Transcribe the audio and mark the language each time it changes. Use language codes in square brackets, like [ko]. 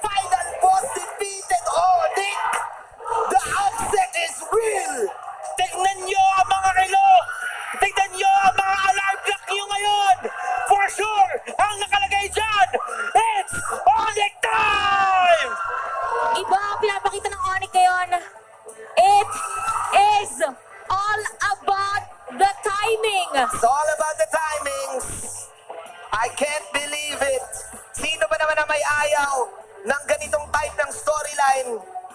[en] Final boss defeated Onyx! The upset is real! [tl] Tignan nyo ang mga relo! Tignan nyo ang mga alarm clock nyo ngayon! [en] For sure, [tl] ang nakalagay dyan, [en] it's Onyx time! [tl] Iba ang pinapakita ng Onyx ngayon. [en] It is all about the timing. It's all about the timings. I can't believe it. [tl] Sino ba naman ang may ayaw ng ganitong type ng storyline?